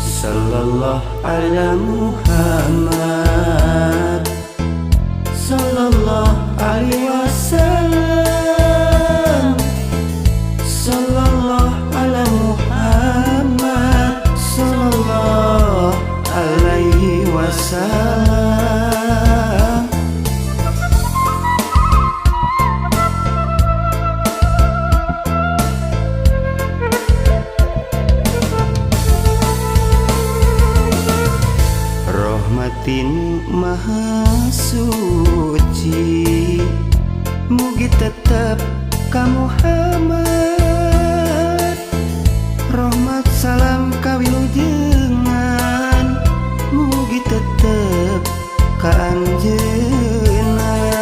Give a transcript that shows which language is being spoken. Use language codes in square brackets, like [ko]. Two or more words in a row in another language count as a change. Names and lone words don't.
[ar] صلى الله على محمد، صلى الله عليه وسلم، صلى الله على محمد، صلى الله عليه وسلم. [su] Rahmatin maha suci, mugi tetap ka Muhammad. Rahmat salam kawilujengan, mugi tetap ka anjeunna.